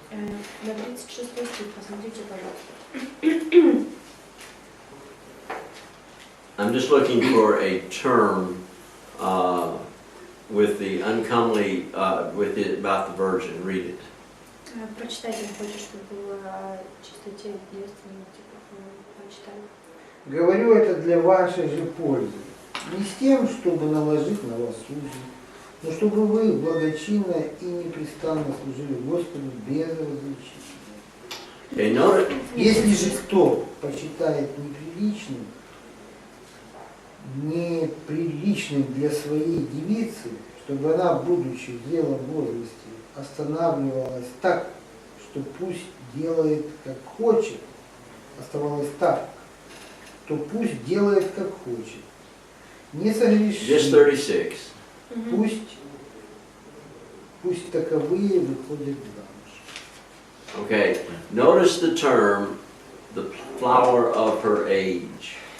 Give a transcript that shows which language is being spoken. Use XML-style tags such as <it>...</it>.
<ru>На 36 стих, посмотрите, пожалуйста.</ru> <en>I'm just looking for a term with the uncomely, about the virgin. Read it.</en> <ru>Прочитайте, он хочет, чтобы было о чистоте девственности, прочитали. Говорю это для вашей же пользы, не с тем, чтобы наложить на вас узы, но чтобы вы благочинно и непрестанно служили Господу без различия.</ru> <en>Okay, notice,</en> <ru>Если же кто почитает неприличным для своей девицы, чтобы она, будучи в зрелом возрасте, останавливалась так, что пусть делает как хочет, оставалась так, то пусть делает как хочет. Не</ru> <en>just</en> <ru>согреши,</ru> <en>36.</en> <ru>пусть таковые выходят замуж.</ru> <en>Okay, notice the term, the flower of her age.</en>